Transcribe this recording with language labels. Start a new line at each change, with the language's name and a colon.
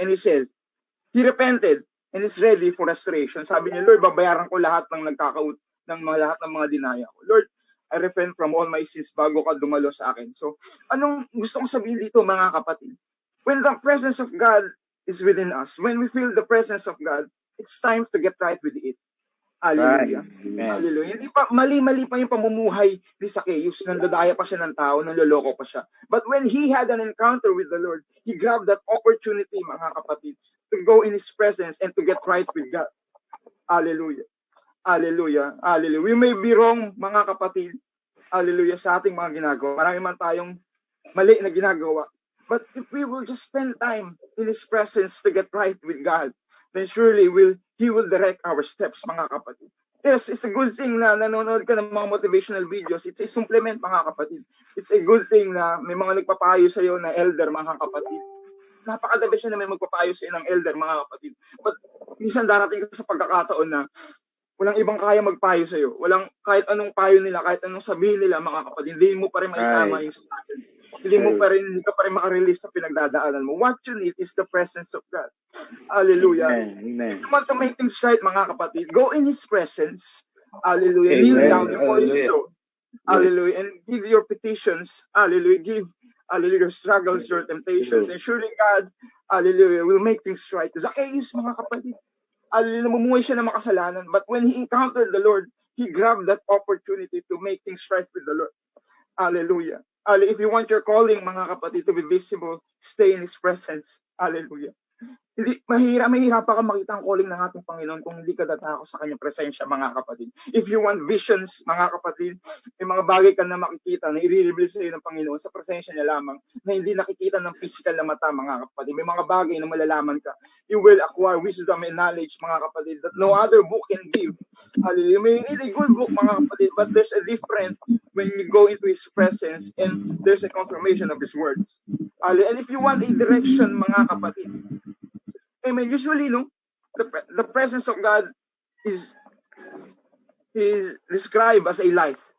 English: And he said, he repented and is ready for restoration.
Filipino: Sabi niya, Lord, babayaran ko lahat ng lahat ng mga dinaya ko.
English: Lord, I repent from all my sins
Filipino: bago ka dumalo sa akin. So, anong gusto kong sabihin dito, mga kapatid?
English: When the presence of God is within us, when we feel the presence of God, it's time to get right with it. Hallelujah. Amen.
Filipino: Hallelujah. Hindi pa, mali-mali pa yung pamumuhay ni Zacchaeus. Nandadaya pa siya ng tao, nanloloko pa siya.
English: But when he had an encounter with the Lord, he grabbed that opportunity, mga kapatid, to go in His presence and to get right with God. Hallelujah. Hallelujah. Hallelujah. We may be wrong, mga kapatid. Hallelujah.
Filipino: Sa ating mga ginagawa. Marami man tayong mali na ginagawa.
English: But if we will just spend time in His presence to get right with God, then surely He will direct our steps, mga kapatid. Yes, it's a good thing
Filipino: na nanonood ka ng mga
English: motivational videos. It's a supplement, mga kapatid. It's a good thing
Filipino: na may mga nagpapayo sa iyo na elder, mga kapatid. Napakadabi siya na may magpapayo sa iyo ng elder, mga kapatid. But minsan darating ka sa pagkakataon na walang ibang kaya magpayo sa iyo. Walang kahit anong payo nila, kahit anong sabihin nila, mga kapatid, hindi mo pa rin maitama yung standard. Hindi ka pa rin makarelease sa pinagdadaanan mo.
English: What you need is the presence of God. Hallelujah. Amen. If you want to make things right, mga kapatid, go in His presence. Hallelujah. Amen. Kneel down before His Hallelujah. throne. Hallelujah. And give your petitions. Hallelujah. Give, hallelujah, your struggles, your temptations. And surely God, hallelujah, will make things right.
Filipino: Zacchaeus, mga kapatid, hallelujah, namumuhay siya ng makasalanan.
English: But when he encountered the Lord, he grabbed that opportunity to make things right with the Lord. Hallelujah. Hallelujah. If you want your calling, mga kapatid, to be visible, stay in His presence. Hallelujah.
Filipino: Hindi, mahirap pa ka makita ang calling ng ating Panginoon kung hindi ka datako sa Kanyang presensya, mga kapatid.
English: If you want visions,
Filipino: mga kapatid, may mga bagay ka na makikita na i-reveal sa iyo ng Panginoon sa presensya niya lamang na hindi nakikita ng physical na mata, mga kapatid. May mga bagay na malalaman ka.
English: You will acquire wisdom and knowledge, mga kapatid, that no other book can give. Hallelujah. May need a good book, mga kapatid, but there's a different when you go into His presence and there's a confirmation of His words. And if you want a direction, mga kapatid, amen. Usually, no, the presence of God is described as a light.